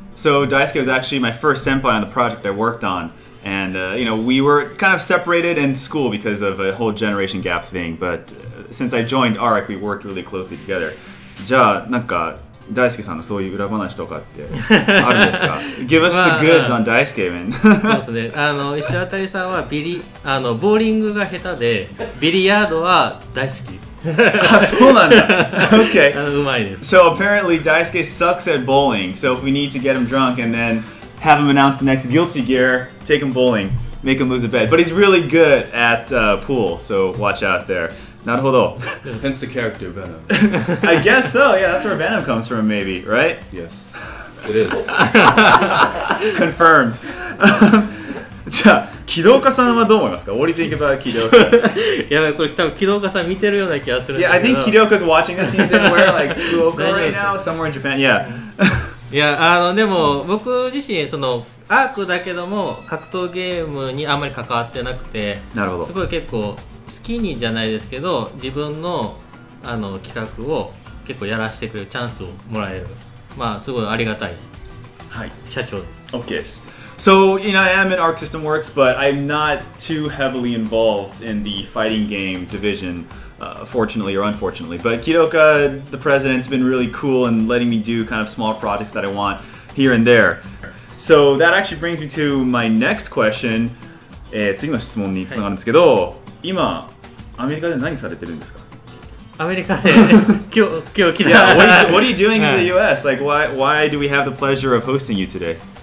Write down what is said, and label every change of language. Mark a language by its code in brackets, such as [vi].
[en] So Daisuke was actually my first senpai on the project I worked on, and we were kind of separated in school because of a whole generation gap thing. But since I joined ARC, we worked really closely together. [ja] じゃあなんか大輔さんのそういう裏話とかってあるんですか？ [en] Give us the goods on 大輔 man. [ja] そうですね。石渡さんはボーリングが下手で、ビリヤードは大好き。そうなんだ。Okay. うまいです。 [en] So apparently Daisuke sucks at bowling. So if we need to get him drunk and then have him announce the next guilty gear, take him bowling, make him lose a bet. But he's really good at pool, so watch out there. [ja] なるほど。 [en] Hence the character Venom. I guess so. Yeah, that's where Venom comes from, maybe, right? Yes, it is. Confirmed. [ja] じゃあ、木戸岡さんはどう思いますか？ [en] What do you think about 木戸岡？ [ja] やばい、これ多分木戸岡さん見てるような気がするんだ [en] Yeah, [ja] けど。 [en] I think Kidoka's watching this. He's somewhere like Fukuoka right now, somewhere in Japan. Yeah. [ja] いや、でも僕自身アークだけども格闘ゲームにあんまり関わってなくて、なるほど。すごい結構好きにじゃないですけど、自分の企画を結構やらせてくれるチャンスをもらえる、すごいありがたい社長です。 [en] Okay. So, I am in ARC System Works, but I'm not too heavily involved in the fighting game division, fortunately or unfortunately. But Kidoka, the president's been really cool and letting me do kind of small projects that I want here and there. So that actually brings me to my next question. [ja] 次の質問につながるんですけど、今、アメリカで何されてるんですか？アメリカで今日来た。 [en] Yeah, what are you doing in the US? Like, why do we have the pleasure of hosting you today?